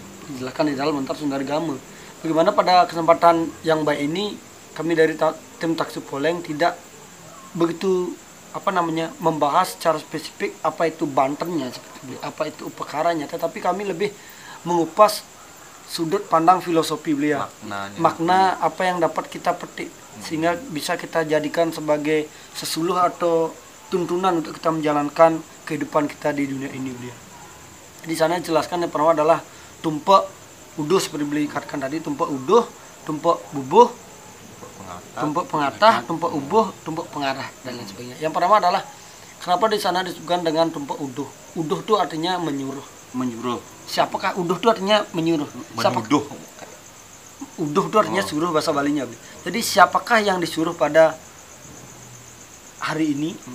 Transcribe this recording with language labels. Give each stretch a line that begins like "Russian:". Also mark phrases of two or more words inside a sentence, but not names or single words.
Indonesian: Dijelaskan di dalam Lontar Sundari Gamo. Bagaimana pada kesempatan yang baik ini kami dari tim Taksi Poleng tidak begitu membahas secara spesifik apa itu bantennya, apa itu upacaranya, tetapi kami lebih mengupas sudut pandang filosofi beliau, makna apa yang dapat kita petik sehingga bisa kita jadikan sebagai sesuluh atau tuntunan untuk kita menjalankan kehidupan kita di dunia ini beliau. Di sana jelaskan yang pertama adalah Tumpek Uduh seperti beliau katakan tadi, Tumpek Uduh, Tumpek Bubuh, Tumpek Pengatah, Tumpek Ubuh, Tumpek Pengarah dan lain sebagainya. Yang pertama adalah kenapa di sana disebutkan dengan Tumpek Uduh. Uduh itu artinya menyuruh. Menyuruh. Siapakah Uduh itu artinya menyuruh? Menuduh. Uduh itu artinya suruh bahasa Balinya. Jadi siapakah yang disuruh pada hari ini?